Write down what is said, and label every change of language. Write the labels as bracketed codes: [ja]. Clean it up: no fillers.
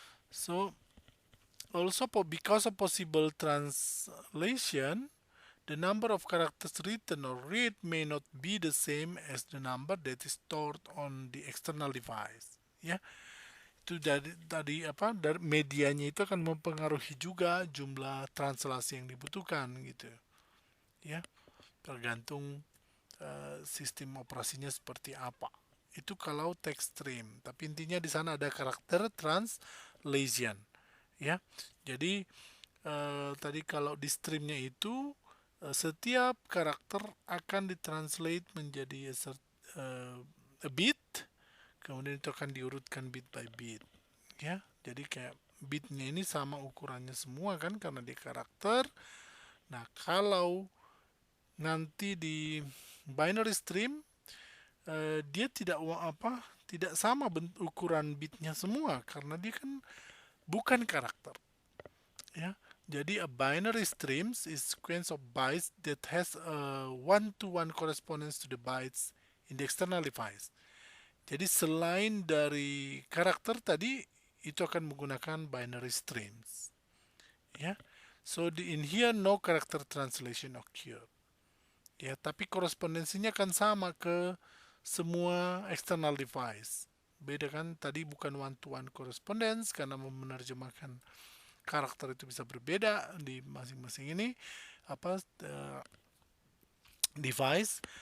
[en] So also because of possible translation, the number of characters written or read may not be the same as the number that is stored on the external device ya. [id] Itu dari medianya itu akan mempengaruhi juga jumlah translasi yang dibutuhkan gitu ya, tergantung sistem operasinya seperti apa. Itu kalau text stream, tapi intinya di sana ada karakter translation ya. Jadi tadi kalau di streamnya itu setiap karakter akan ditranslate menjadi a bit, kemudian itu akan diurutkan bit by bit ya. Jadi kayak bitnya ini sama ukurannya semua kan karena dia karakter. Nah kalau nanti di binary stream dia tidak sama ukuran bitnya semua karena dia kan bukan karakter ya. [en] Jadi a binary streams is sequence of bytes that has a one-to-one correspondence to the bytes in the external device. [id] Jadi selain dari karakter tadi itu akan menggunakan binary streams. [en] Ya. So in here no character translation occur. [id] Ya, tapi korespondensinya akan sama ke semua external device. Beda kan, tadi bukan one-to-one correspondence karena menerjemahkan karakter itu bisa berbeda di masing-masing ini apa device.